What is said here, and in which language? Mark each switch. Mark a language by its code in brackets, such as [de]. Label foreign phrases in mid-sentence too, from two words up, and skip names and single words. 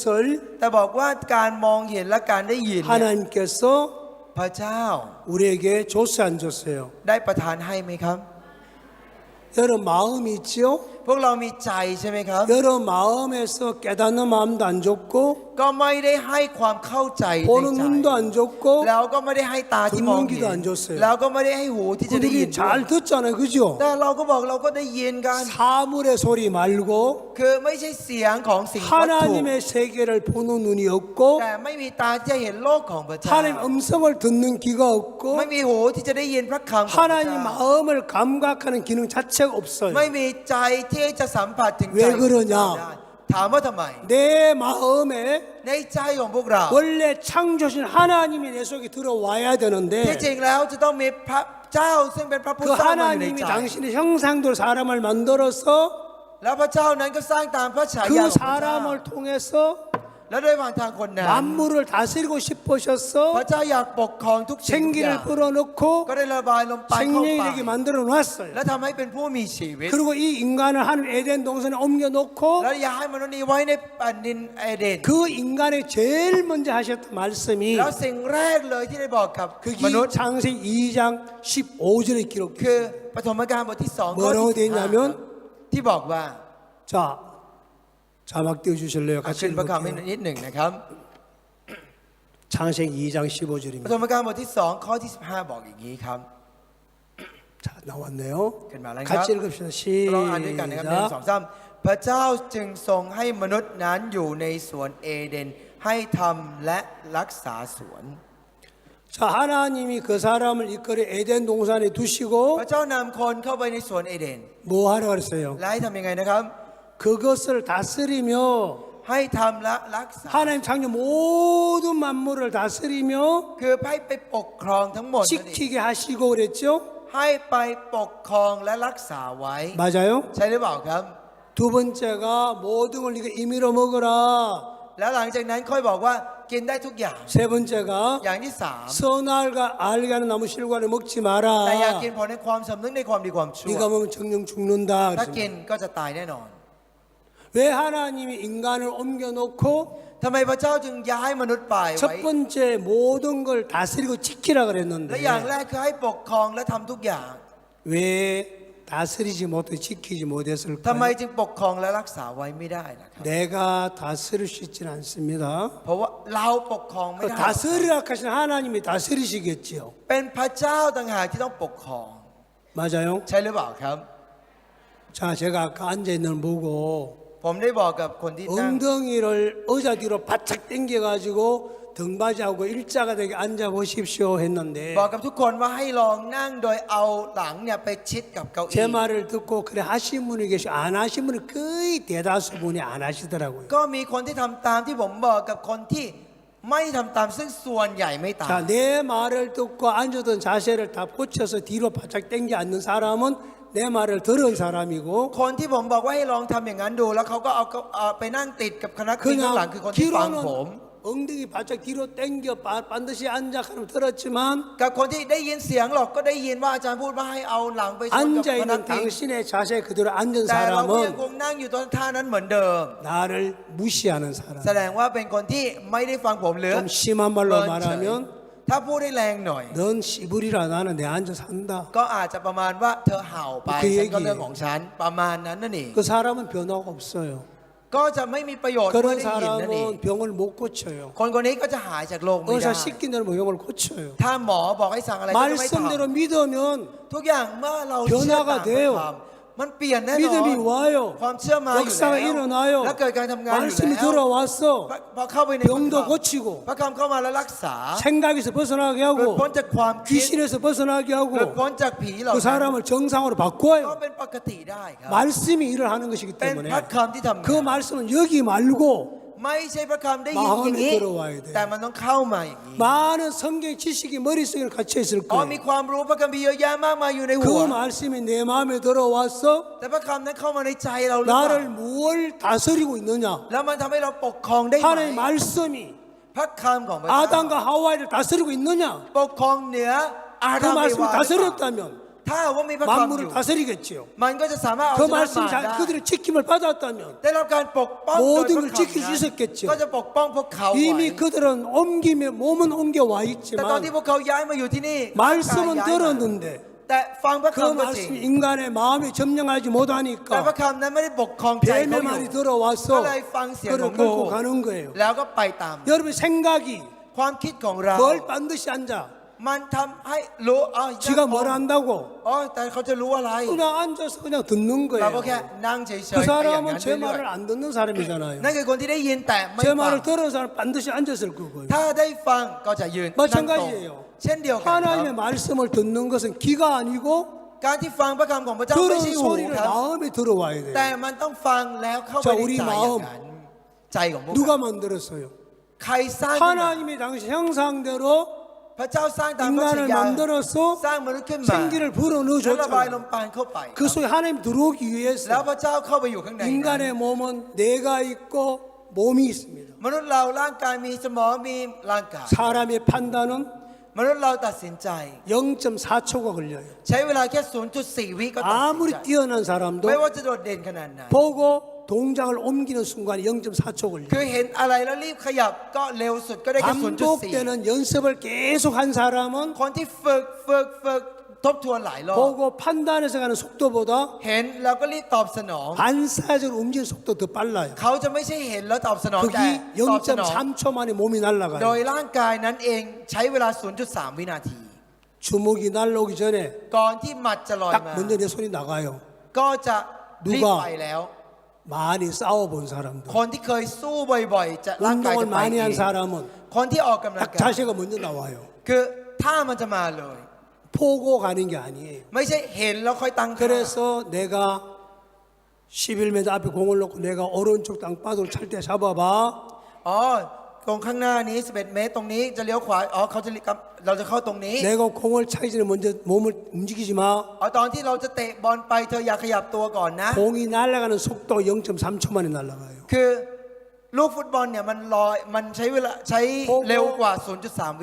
[th] แต่บอกว่าการมองเห็นและการได้ยินเนี่ย [ko] 하나님께서 [th] พระเจ้า [ko] 우리에게 줬어요, 안 줬어요? [th] ได้ประทานให้ไหมครับ [ko] 여러분 마음이 있지요? [th] พวกเรามีใจใช่ไหมครับ [ko] 여러분 마음에서 깨닫는 마음도 안 줬고 [th] ก็ไม่ได้ให้ความเข้าใจใน [ko] 보는 [th] ใจ [ko] 눈도 안 줬고 [th] แล้วก็ไม่ได้ให้ตาที่มองเห็ [ko] 듣는 귀도 [th] น [ko] 안 줬어요. [th] แล้วก็ไม่ได้ให้หูที่จะได้ยิน [ko] 우리 잘 듣잖아요, 그죠? [th] แต่เราก็บอกเราก็ได้ยินกัน [ko] 사물의 소리 말고 [th] คือไม่ใช่เสียงของสิ่งวัตถุ [ko] 하나님의 세계를 보는 눈이 없고 [th] แต่ไม่มีตาที่จะเห็นโลกของพระเจ้า [ko] 하나님 음성을 듣는 귀가 없고 [th] ไม่มีหูที่จะได้ยินพระคำของพระ [ko] 하나님 [th] เจ้า [ko] 마음을 감각하는 기능 자체가 없어요. [th] ไม่มีใจที่จะสัมผัสถึงใจ เวกเรญา ได้ถามว่าทำไม [ko] 내 마음에 [th] ในใจของพวกเรา [ko] 원래 창조신 하나님이 내 속에 들어와야 [th] ที่ [ko] 되는데 [th] จริงแล้วจะต้องมีพระเจ้าซึ่งเป็นพระผู้ [ko] 그 [th] สร้างมาอยู่ใน [ko] 하나님이 [th] ใจ [ko] 당신의 형상대로 사람을 만들어서 [th] แล้วพระเจ้านั้นก็สร้างตามพระฉายา [ko] 그 [th] ของพระเจ้า [ko] 사람을 통해서 [th] และด้วยผ่านทางคนนั้น [ko] 만물을 다스리고 [th] พระ [ko] 싶으셔서 [th] เจ้าอยากปกครองทุกสิ่งทุกอย่า [ko] 생기를 [th] ง [ko] 불어넣고 [th] ก็ได้ระบายลมปราณเข้าไป [ko] 생명력이 만들어 놨어요. [th] และทำให้เป็นผู้มีชีวิต [ko] 그리고 이 인간을 하나님 에덴 동산에 옮겨놓고 [th] แล้วอยากให้มนุษย์นี้ไว้ในแผ่นดินเอเดน [ko] 그 인간에 제일 먼저 하셨던 말씀이 [th] แล้วสิ่งแรกเลยที่ได้บอกกับ [ko] 그게 [th] มนุษย์ [ko] 창세기 2장 15절에 [th] คือ [ko] 기록되어 [th] ปฐมกาลบทที่2 [ko] 뭐라고 [th] ข้อ [ko] 되어 [th] ที่ [ko] 있냐면 [th] 15ที่บอกว่า [ko] 자 자막 띄워주실래요? [th] ขึ้ [ko] 같이 [th] นพระคำให้ [ko] 읽을게요. [th] นิดหนึ่งนะครับ [ko] 창세기 2장 [th] ป [ko] 15절입니다. [th] ฐมกาลบทที่2ข้อที่15บอกอย่างนี้ครับ [ko] 자 나왔네요. [th] ขึ้นมาแล้วครับ [ko] 같이 읽읍시다. [th] ลองอ่านด้วยกันนะครับหนึ่งสอง [ko] 시작. [th] สามพระเจ้าจึงทรงให้มนุษย์นั้นอยู่ในสวนเอเดนให้ทำและรักษาสวน [ko] 자 하나님이 그 사람을 이끌어 에덴 동산에 [th] พ [ko] 두시고 [th] ระเจ้านำคนเข้าไปในสวนเอเดน [ko] 뭐 하라 그랬어요? [th] และให้ทำยังไงนะครับ [ko] 그것을 다스리며 [th] ให้ทำและรักษา [ko] 하나님 창조 모든 만물을 다스리며 [th] คือให้ไปปกครองทั้งหมดนั่นเอง [ko] 지키게 하시고 그랬죠? [th] ให้ไปปกครองและรักษาไว้ [ko] 맞아요? [th] ใช่หรือเปล่าครับ [ko] 두 번째가 모든 걸 네가 임의로 먹어라. [th] แล้วหลังจากนั้นค่อยบอกว่ากินได้ทุกอย่าง [ko] 세 번째가 [th] อย่างที่สาม [ko] 선알과 알게 하는 나무 실과를 먹지 [th] แต่อย่า [ko] 마라. [th] กินผลในความสำนึกในความดีความชั่ว [ko] 네가 먹으면 정령 죽는다. [th] ถ้ากิน [ko] 그랬습니다. [th] ก็จะตายแน่นอน [ko] 왜 하나님이 인간을 옮겨놓고 [th] ทำไมพระเจ้าจึงย้ายมนุษย์ไปไว้ [ko] 첫 번째 모든 걸 다스리고 지키라 [th] และอย่าง [ko] 그랬는데 [th] แรกคือให้ปกครองและทำทุกอย่าง [ko] 왜 다스리지 못해 지키지 [th] ทำไม [ko] 못했을까요? [th] จึงปกครองและรักษาไว้ไม่ได้ล่ะครับ [ko] 내가 다스릴 수 있지는 않습니다. [th] เพราะว่าเราปกครองไม่ [ko] 그 [th] ได้ [ko] 다스리라 하신 하나님이 다스리시겠지요. [th] เป็นพระเจ้าต่างหากที่ต้องปกครอง [ko] 맞아요? [th] ใช่หรือเปล่าครับ [ko] 자, 제가 아까 앉아 있는 걸 보고 [th] ผมได้บอกกับคนที่นั่ง [ko] 엉덩이를 의자 뒤로 바짝 당겨가지고 등받이하고 일자가 되게 앉아 보십시오 했는데 [th] บอกกับทุกคนว่าให้ลองนั่งโดยเอาหลังเนี่ยไปชิดกับเก้า [ko] 제 [th] อี้ [ko] 말을 듣고 그래 하신 분이 계시고 안 하신 분은 거의 대다수 분이 안 하시더라고요. [th] ก็มีคนที่ทำตามที่ผมบอกกับคนที่ไม่ทำตามซึ่งส่วนใหญ่ไม่ตาม [ko] 자, 내 말을 듣고 앉았던 자세를 다 고쳐서 뒤로 바짝 당겨 앉는 사람은 내 말을 들은 사람이고 [th] คนที่ผมบอกว่าให้ลองทำอย่างนั้นดู แล้วเขาก็เอาไปนั่งติดกับคณะกรรมข้างหลัง [ko] 그냥 [th] คือคนที่ฟังผม [ko] 뒤로는 엉덩이 바짝 뒤로 당겨 반드시 앉아 하면 들었지만 [th] กับคนที่ได้ยินเสียงหรอกก็ได้ยินว่าอาจารย์พูดว่าให้เอาหลังไปชนกับ [ko] 앉아 [th] คณะ [ko] 있는 [th] กรรม [ko] 당신의 자세 그대로 앉은 [th] แต่เราก็ยังค [ko] 사람은 [th] งนั่งอยู่ตอนท่านั้นเหมือนเดิม [ko] 나를 무시하는 사람. [th] แสดงว่าเป็นคนที่ไม่ได้ฟังผมหรือ [ko] 좀 심한 말로 [th] เมินเฉย [ko] 말하면 [th] ถ้าพูดได้แรงหน่อย [ko] 넌 씨부리라 나는 내 앉아 산다. [th] ก็อาจจะประมาณว่าเธอเห่าไป คือ ฉันก็ อย่างนี้ เรื่องของฉันประมาณนั้นนั่นเอง [ko] 그 사람은 변화가 없어요. [th] ก็จะไม่มีประโยชน์เมื่อ [ko] 그런 [th] ได้ยินนั่นเอง [ko] 사람은 병을 못 고쳐요. [th] คนคนนี้ก็จะหายจากโรคไม่ได้ [ko] 의사 시킨 대로 병을 고쳐요. [th] ถ้าหมอบอกให้สั่งอะไรก็จะไม่ท [ko] 말씀대로 믿으면 [th] ำทุกอย่างเมื่อเราเชื่อตาม [ko] 변화가 돼요 [th] พระคำมันเปลี่ยนแน่นอน [ko] 믿음이 와요. [th] ความเชื่อมาอยู่ [ko] 역사가 [th] แล้ว [ko] 일어나요. [th] และเกิดการทำงานอยู่ [ko] 말씀이 [th] แล้ว [ko] 들어왔어. [th] พอเข้าไปใน [ko] 병도 고치고 [th] พระคำเข้ามาแล้วรักษา [ko] 생각에서 벗어나게 [th] หลุด [ko] 하고 [th] พ้นจากความคิด [ko] 귀신에서 벗어나게 [th] หลุด [ko] 하고 [th] พ้นจากผีเหล่า [ko] 그 [th] นั้น [ko] 사람을 정상으로 [th] ก็ [ko] 바꿔요. [th] เป็นปกติได้ครับ [ko] 말씀이 일을 하는 것이기 [th] เป็น [ko] 때문에 [th] พระคำที่ทำ [ko] 그 [th] งาน [ko] 말씀은 여기 말고 [th] ไม่ใช่พระคำได้ยินอย่างนี้ [ko] 마음에 들어와야 돼. [th] แต่มันต้องเข้ามาอย่างนี้ [ko] 많은 성경 지식이 머릿속에 갇혀 있을 [th] อ๋อมี [ko] 거예요. [th] ความรู้พระคัมภีร์เยอะแยะมากมายอยู่ในหัว [ko] 그 말씀이 내 마음에 들어와서 [th] แต่พระคำนั้นเข้ามาในใจเราหรือเปล่า [ko] 나를 무엇 다스리고 있느냐? [th] แล้วมันทำให้เราปกครองได้ไหม [ko] 하나님의 말씀이 [th] พระคำของพระเจ้า [ko] 아담과 하와이를 다스리고 있느냐? [th] ปกครองเหนืออา [ko] 그 [th] ดัมเอ [ko] 말씀을 [th] วาหรือเปล่า [ko] 다스렸다면 [th] ถ้าว่ามีพระคำอ [ko] 만물을 [th] ยู่ [ko] 다스리겠지요. [th] มันก็จะสามารถเอา [ko] 그 [th] ชนะ [ko] 말씀이 [th] มารได้ [ko] 그들의 지킴을 받았다면 [th] ได้รับการปกป้องโดย [ko] 모든 [th] พ [ko] 걸 [th] ระคำ [ko] 지킬 수 [th] นั้น [ko] 있었겠죠. [th] ก็จะปกป้องพวกเขาไว้ [ko] 이미 그들은 옮김에 몸은 옮겨와 [th] แต่ตอนที่ [ko] 있지만 [th] พวกเขาย้ายมาอยู่ที่นี่ [ko] 말씀은 [th] ย้ายมา [ko] 들었는데 [th] แต่ฟังพระ [ko] 그 [th] คำก็จริง [ko] 말씀이 인간의 마음에 점령하지 [th] แต่พระ [ko] 못하니까 [th] คำนั้นไม่ได้ปกครองใจ [ko] 뱀의 [th] เขาอยู่ [ko] 말이 들어와서 [th] ก็เลยฟังเสียงข [ko] 그를 [th] องงู [ko] 끌고 가는 거예요. [th] แล้วก็ไปตาม [ko] 여러분 생각이 [th] ความคิดของเรา [ko] 뭘 반드시 앉아 [th] มันทำให้รู้อ๋อ [ko] 지가 뭘 안다고 [th] อ๋อแต่เขาจะรู้อะไร [ko] 그냥 앉아서 그냥 듣는 [th] เราก็แค่ [ko] 거예요. [th] นั่งเฉย [ko] 그 [th] ๆไปอย่างนั้น [ko] 사람은 제 [th] เรื่อย [ko] 말을 안 듣는 사람이잖아요. [th] ๆนั่นคือคนที่ได้ยินแต่ไม่ [ko] 제 [th] ฟัง [ko] 말을 들은 사람 반드시 앉았을 거고요. [th] ถ้าได้ฟังก็จะยืนนั่งตรง [ko] 마찬가지예요. [th] เช่นเดียวกันครับ [ko] 하나님의 말씀을 듣는 것은 귀가 아니고 [th] การที่ฟังพระคำของพระเจ้าไม่ [ko] 들은 [th] ใช่หู [ko] 소리를 [th] ครับ [ko] 마음에 들어와야 [th] แต่ [ko] 돼요. [th] มันต้องฟังแล้วเข้าไป [ko] 자 [th] ใน [ko] 우리 [th] ใจอย่าง [ko] 마음 [th] นั้นใจของพวกเรา [ko] 누가 만들었어요? [th] ใครสร้างขึ้นมา [ko] 하나님의 당시 형상대로 [th] พระเจ้าสร้างตามพระฉา [ko] 인간을 [th] ยา [ko] 만들어서 [th] สร้างมนุษย์ขึ้นมา [ko] 생기를 [th] แล้วระบายล [ko] 불어넣어줬잖아요. [th] มปราณเข้าไป [ko] 그 속에 하나님 들어오기 [th] แล้ว [ko] 위해서 [th] พระเจ้าเข้าไปอยู่ข้างในนั้น [ko] 인간의 몸은 뇌가 있고 몸이 있습니다. [th] มนุษย์เราร่างกายมีสมองมีร่างกาย [ko] 사람의 판단은 [th] มนุษย์เราตัดสินใจ [ko] 0.4초가 걸려요. [th] ใช้เวลาแค่ 0.4 วิก็ตัดสิน [ko] 아무리 [th] ใจ [ko] 뛰어난 사람도 [th] ไม่ว่าจะโดดเด่นขนาดไหน [ko] 보고 동작을 옮기는 순간에 0.4초 [th] คื [ko] 걸려요. [th] อเห็นอะไรแล้วรีบขยับก็เร็วสุดก็ได้แค่ 0.4 [ko] 반복되는 연습을 계속 한 사람은 [th] คนที่ฝึกทบทวนหลายรอบ [ko] 보고 판단해서 가는 속도보다 [th] เห็นแล้วก็รีบตอบสนอง [ko] 반사적으로 움직이는 속도 더 빨라요. [th] เขาจะไม่ใช่เห็นแล้วตอบสนองแต่ [ko] 그게 [th] ตอบสนอง [ko] 0.3초 만에 몸이 [th] โด [ko] 날아가요. [th] ยร่างกายนั้นเองใช้เวลา 0.3 วินาที [ko] 주먹이 날아오기 전에 [th] ก่อนที่หมัดจะลอย [ko] 딱 [th] มา [ko] 먼저 내 손이 나가요. [th] ก็จะรีบ [ko] 누가 [th] ไปแล้ว [ko] 많이 싸워본 사람들, [th] คนที่เคยสู้บ่อยๆจะร่างกาย [ko] 운동을 [th] จะไป [ko] 많이 [th] เอ [ko] 한 [th] ง [ko] 사람은 [th] คนที่ออกกำลัง [ko] 딱 [th] กาย [ko] 자세가 먼저 나와요. [th] คือถ้ามันจะมาเลย [ko] 보고 가는 게 아니에요. [th] ไม่ใช่เห็นแล้วค่อยตั้งท่า [ko] 그래서 내가 11m 앞에 공을 놓고 내가 오른쪽 땅바닥을 찰 때 잡아봐. [th] อ๋อตรงข้างหน้านี้ 11 เมตรตรงนี้จะเลี้ยวขวาอ๋อเขาจะเราจะเข้าตรงนี้ [ko] 내가 공을 차기 전에 먼저 몸을 움직이지 마. [th] อ๋อตอนที่เราจะเตะบอลไปเธออย่าขยับตัวก่อนนะ [ko] 공이 날아가는 속도 0.3초 만에 날아가요. [th] คือลูกฟุตบอลเนี่ยมันลอยมันใช้เวลาใช้เร็วกว่า 0.3 วิ